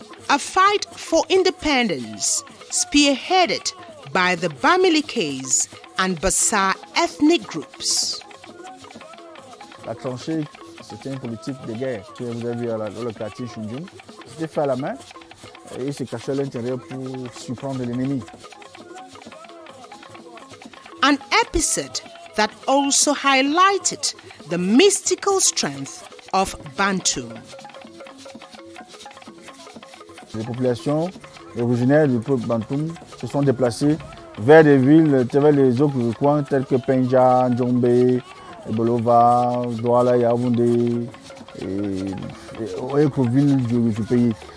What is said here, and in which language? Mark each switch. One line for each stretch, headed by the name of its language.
English: A fight for independence spearheaded by the Bamilikes and Bassa ethnic groups.
French: La tranchée, c'était une politique de guerre. Vous avez vu le quartier Chunjum, c'était fait à la main et il se cachait à l'intérieur pour surprendre l'ennemi.
English: An episode that also highlighted the mystical strength of Bantoum.
French: Les populations originaires du peuple Bantoum se sont déplacées vers des villes, vers les autres coins tels que Penja, Njombe, Bolova, Douala, Yaoundé et autres villes du pays.